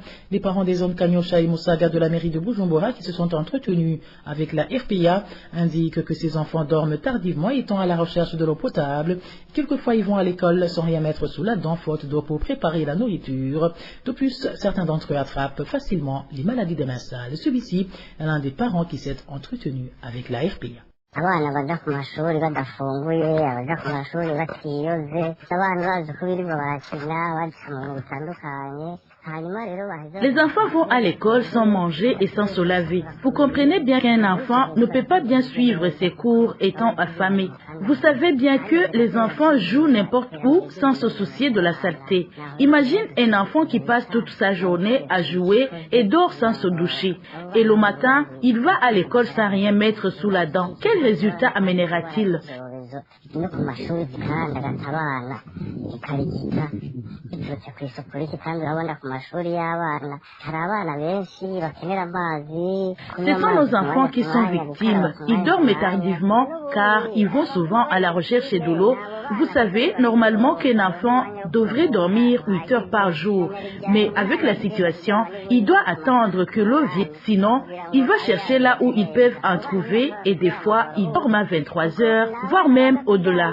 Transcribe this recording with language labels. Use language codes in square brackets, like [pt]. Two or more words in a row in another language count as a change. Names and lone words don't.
[fr] Les parents des zones Kanyosha et Musaga de la mairie de Bujumbura qui se sont entretenus avec la RPA indiquent que ces enfants dorment tardivement étant à la recherche de l'eau potable. Quelquefois ils vont à l'école sans rien mettre sous la dent faute d'eau pour préparer la nourriture. De plus, certains d'entre eux attrapent facilement les maladies des mains sales. Celui-ci est l'un des parents qui s'est entretenu avec la RPA. [rn] abana baja ku mashuri badafunguye, abaja ku mashuri batiyoze, abana bazi ko birirwa barakina baja mu bintu bitandukanye. [fr] Les enfants vont à l'école sans manger et sans se laver. Vous comprenez bien qu'un enfant ne peut pas bien suivre ses cours étant affamé. Vous savez bien que les enfants jouent n'importe où sans se soucier de la saleté. Imagine un enfant qui passe toute sa journée à jouer et dort sans se doucher. Et le matin, il va à l'école sans rien mettre sous la dent. Quel résultat amènera-t-il? [rn] No ku mashuri kandi abana ikarigita iturutse ku isuku riki kandi urabona ku mashuri y'abana hari abana benshi bakenera amazi. [fr] Ce sont nos enfants qui sont victimes. Ils dorment tardivement car ils vont souvent à la recherche de l'eau. Vous savez, normalement qu'un enfant devrait dormir 8 heures par jour. Mais avec la situation, il doit attendre que l'eau vienne. Sinon, il va chercher là où ils peuvent en trouver et des fois, ils dorment à 23 heures, voire même au-delà.